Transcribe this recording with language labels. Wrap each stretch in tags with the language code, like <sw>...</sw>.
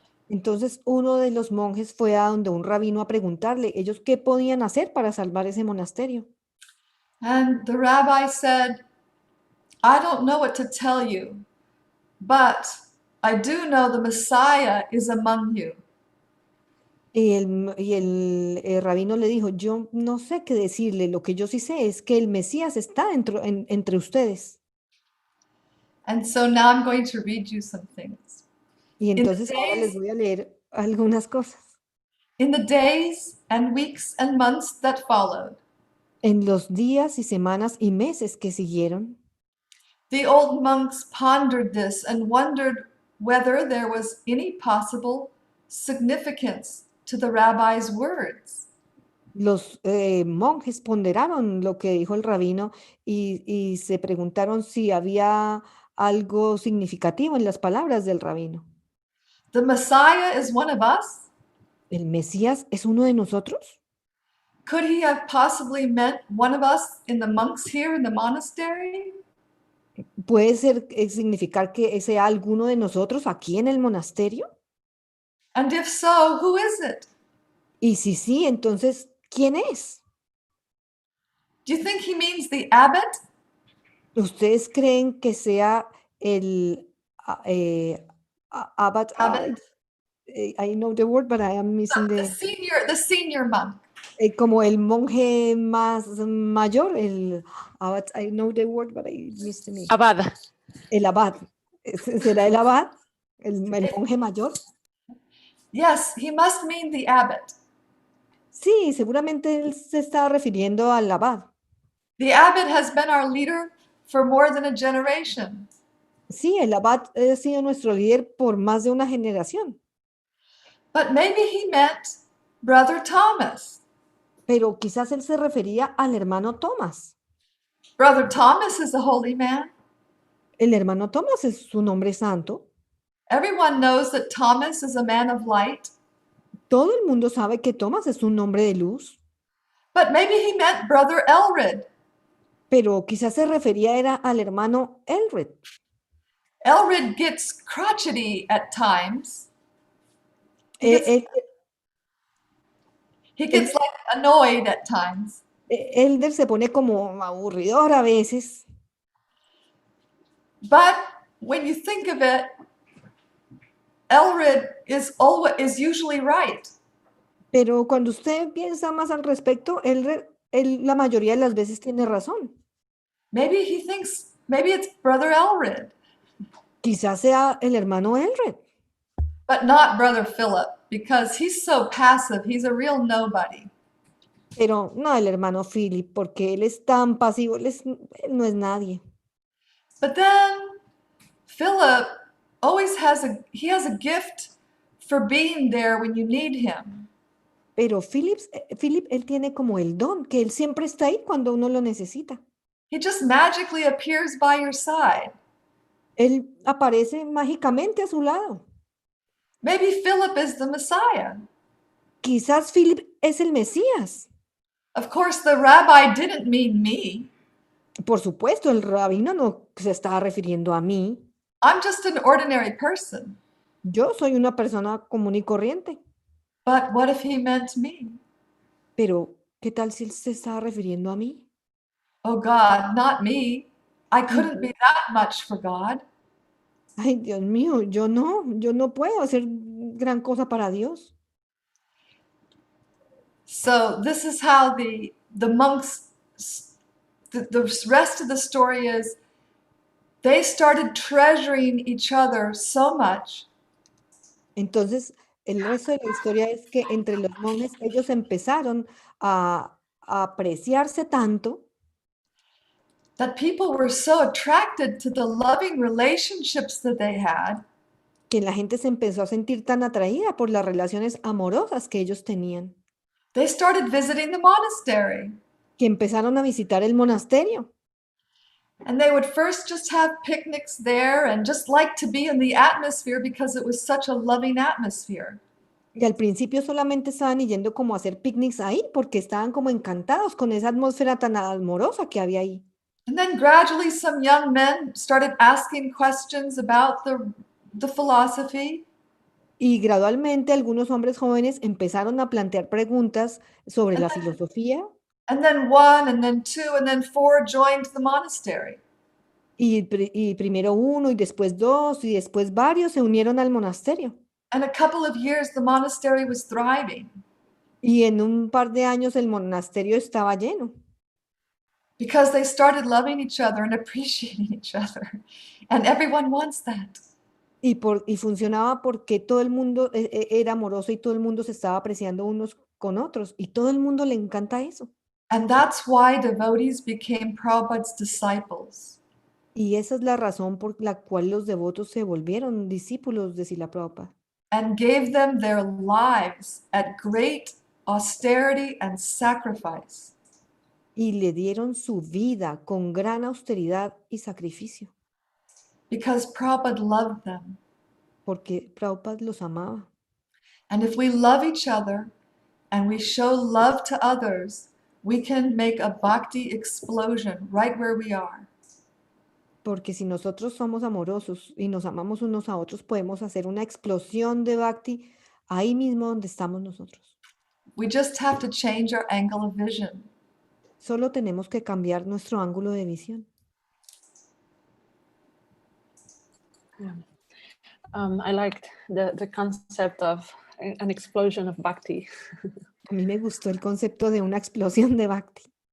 <es>Entonces uno de los monjes fue a donde un rabino a preguntarle ellos qué podían hacer para salvar ese monasterio.</es> <en>And the rabbi said, I don't know what to tell you, but I do know the Messiah is among you.</en> <es>Y el rabino le dijo, yo no sé qué decirle, lo que yo sí sé es que el Mesías está entre ustedes.</es> <en>And so now I'm going to read you some things.</en> <es>Y entonces ahora les voy a leer algunas cosas.</es> <en>In the days and weeks and months that followed,</en> <es>En los días y semanas y meses que siguieron,</es> <en>the old monks pondered this and wondered whether there was any possible significance to the rabbi's words.</en> <es>los monjes ponderaron lo que dijo el rabino y se preguntaron si había algo significativo en las palabras del rabino.</es> <en>The Messiah is one of us?</en> <es>¿El Mesías es uno de nosotros?</es> <en>Could he have possibly meant one of us in the monks here in the monastery?</en> <es>¿Puede significar que sea alguno de nosotros aquí en el monasterio?</es> <en>And if so, who is it?</en> <es>Y si sí, entonces, ¿quién es?</es> <en>Do you think he means the abbot?</en> <es>¿Ustedes creen que sea el abad?</es> <en>Abbot? I know the word, but I am missing The senior monk.</en> <es>Como el monje más mayor, el abad.</es> <en>I know the word, but I missed the name.</en> <es>Abad. El abad. ¿Será el abad? ¿El monje mayor?</es> <en>Yes, he must mean the abbot.</en> <es>Sí, seguramente él se está refiriendo al abad.</es> <en>The abbot has been our leader for more than a generation.</en> <es>Sí, el abad ha sido nuestro líder por más de una generación.</es> <en>But maybe he meant Brother Thomas.</en> <es>Pero quizás él se refería al hermano Tomás.</es> <en>Brother Thomas is a holy man.</en> <es>El hermano Tomás es su nombre santo.</es> <en>Everyone knows that Thomas is a man of light.</en> <es>Todo el mundo sabe que Tomás es un hombre de luz.</es> <en>But maybe he meant Brother Elred.</en> <es>Pero quizás se refería era al hermano Elred.</es> <en>Elred gets crotchety at times. Elder He gets like annoyed at times.</en> <es>se pone como aburridor a veces.</es> <en>But when you think of it, Elred is usually right.</en> <es>Pero cuando usted piensa más al respecto, él la mayoría de las veces tiene razón.</es> <en>Maybe he thinks, maybe it's Brother Elred,</en> <es>Quizás sea el hermano Elred,</es> <en>but not Brother Philip, because he's so passive. He's a real nobody.</en> <es>pero no el hermano Philip, porque él es tan pasivo, él no es nadie.</es> <en>But then Philip always has a gift for being there when you need him.</en> <es>Pero Philip, él tiene como el don, que él siempre está ahí cuando uno lo necesita.</es> <en>He just magically appears by your side.</en> <es>Él aparece mágicamente a su lado.</es> <en>Maybe Philip is the Messiah.</en> <es>Quizás Philip es el Mesías.</es> <en>Of course, the rabbi didn't mean me.</en> <es>Por supuesto, el rabino no se estaba refiriendo a mí.</es> <en>I'm just an ordinary person.</en> <es>Yo soy una persona común y corriente.</es> <en>But what if he meant me?</en> <es>Pero, ¿qué tal si él se estaba refiriendo a mí?</es> <en>Oh God, not me. I couldn't be that much for God.</en> <es>Ay, Dios mío, yo no puedo hacer gran cosa para Dios.</es> <en>So this is how the monks, the rest of the story is, they started treasuring each other so much</en> <es>Entonces, el resto de la historia es que entre los monjes ellos empezaron a apreciarse tanto</es> <en>that people were so attracted to the loving relationships that they had</en> <es>que la gente se empezó a sentir tan atraída por las relaciones amorosas que ellos tenían,</es> <en>they started visiting the monastery.</en> <es>que empezaron a visitar el monasterio.</es> <en>And they would first just have picnics there and just like to be in the atmosphere because it was such a loving atmosphere.</en> <es>Y al principio solamente estaban yendo como a hacer picnics ahí porque estaban como encantados con esa atmósfera tan amorosa que había ahí.</es> <en>And then gradually some young men started asking questions about the philosophy.</en> <es>Y gradualmente algunos hombres jóvenes empezaron a plantear preguntas sobre la filosofía</es> <en>And then one, and then two, and then four joined the monastery.</en> <es>y primero uno y después dos y después varios se unieron al monasterio.</es> <en>And a couple of years, the monastery was thriving</en> <es>Y en un par de años el monasterio estaba lleno.</es> <en>because they started loving each other and appreciating each other. And everyone wants that.</en> <es>Y funcionaba porque todo el mundo era amoroso y todo el mundo se estaba apreciando unos con otros. Y todo el mundo le encanta eso.</es> <en>And that's why devotees became Prabhupada's disciples.</en> <es>Y esa es la razón por la cual los devotos se volvieron discípulos de Srila Prabhupada.</es> <en>And gave them their lives at great austerity and sacrifice.</en> <es>Y le dieron su vida con gran austeridad y sacrificio.</es> <en>Because Prabhupada loved them.</en> <es>Porque Prabhupada los amaba.</es> <en>And if we love each other and we show love to others, we can make a bhakti explosion right where we are.</en> <es>Porque si nosotros somos amorosos y nos amamos unos a otros, podemos hacer una explosión de Bhakti ahí mismo donde estamos nosotros.</es> <en>We just have to change our angle of vision.</en> <es>Solo tenemos que cambiar nuestro ángulo de visión.</es> <en>Yeah. I liked the concept of an explosion of bhakti.</en> <es>A mí me gustó el concepto de una explosión de Bhakti.</es>